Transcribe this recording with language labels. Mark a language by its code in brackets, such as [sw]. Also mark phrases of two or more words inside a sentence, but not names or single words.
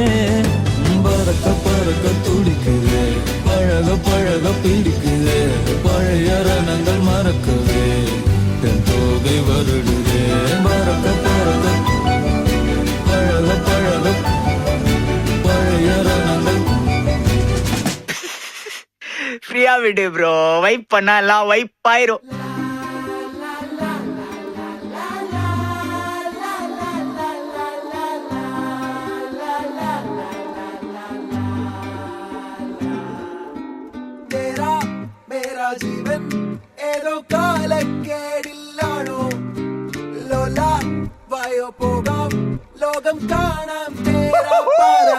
[ta] பறக்க பறக்க துடிக்குது, பழக பழக பிடிக்குது, பழைய ரணங்கள் மறக்குது, என் தோகை வருடுது. பறக்க பறக்க பழக பழக பழைய ரணங்கள். ஃப்ரீயா விடு ப்ரோ, வைப் பண்ணா எல்லாம் வைப் ஆயிரும். [ml] ജീവൻ ഏതോ കാലക്കേടില്ലാണോ, ലോലാ വായോ പോകാം ലോകം കാണാം തേരാ പാരാ.